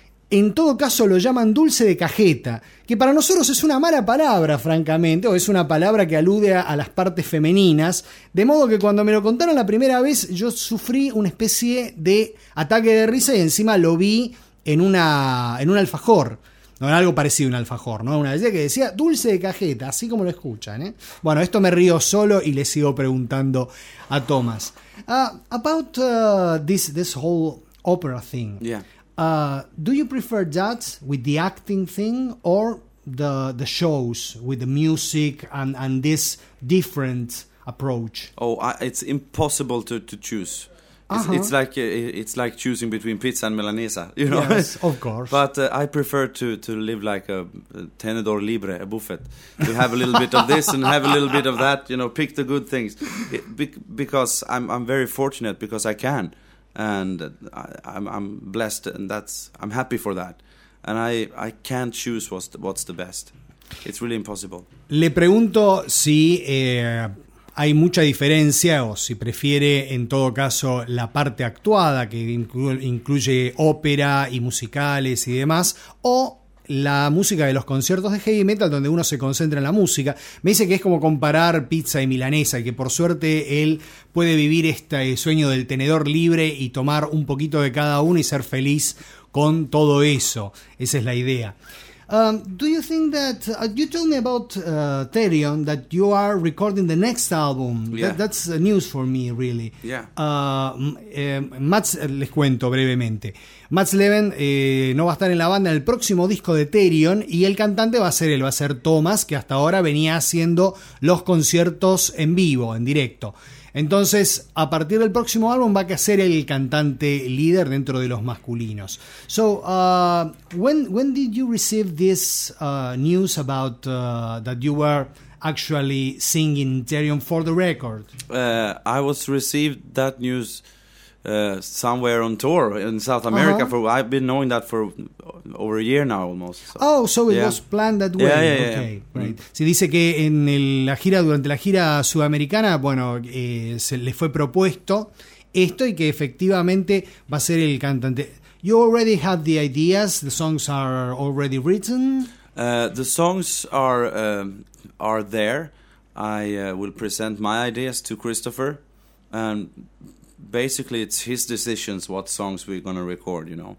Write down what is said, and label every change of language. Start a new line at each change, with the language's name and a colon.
Spanish: En todo caso lo llaman dulce de cajeta, que para nosotros es una mala palabra, francamente, o es una palabra que alude a las partes femeninas, de modo que cuando me lo contaron la primera vez yo sufrí una especie de ataque de risa y encima lo vi en un alfajor. No, en algo parecido a un alfajor, ¿no? Una belleza que decía dulce de cajeta, así como lo escuchan, ¿eh? Bueno, esto me río solo y le sigo preguntando a Thomas.
English: About this whole opera thing. Yeah. Do you prefer that with the acting thing or the shows with the music and this different approach? It's impossible to choose. Uh-huh. It's like choosing between pizza and milanesa, you know. Yes, of course. But I prefer to live like a
Spanish: tenedor libre,
English: a buffet, to have a little bit of this and have a little bit of that, you know, pick the good things, because I'm very fortunate because I can, and I'm blessed, and that's I'm happy for that, and I can't choose what's the best. It's really impossible.
Spanish: Le pregunto si hay mucha diferencia, o si prefiere en todo caso la parte actuada, que incluye ópera y musicales y demás, o la música de los conciertos de heavy metal, donde uno se concentra en la música. Me dice que es como comparar pizza y milanesa, y que por suerte él puede vivir este sueño del tenedor libre y tomar un poquito de cada uno y ser feliz con todo eso. Esa es la idea.
English: Do you think that you told me about Therion that you are recording the next album? Yeah. That's news for me, really. Yeah.
Spanish: Mats, les cuento brevemente. Mats Leven no va a estar en la banda en el próximo disco de Therion, y el cantante va a ser Thomas, que hasta ahora venía haciendo los conciertos en vivo, en directo. Entonces, a partir del próximo álbum va a ser el cantante líder dentro de los masculinos.
English: So, when did you receive this news about that you were actually singing Therion for the record? I was received that news somewhere on tour in South America. Uh-huh. I've been knowing that for over a year now almost. So. Oh, so it yeah. was planned that way. Yeah. Okay, yeah. Right.
Spanish: Sí, dice que en la gira, durante la gira sudamericana, bueno, se le fue propuesto esto y que efectivamente va a ser el cantante.
English: You already have the ideas, the songs are already written? The songs are there. I will present my ideas to Christopher, and basically, it's his decisions what songs we're going to record, you know.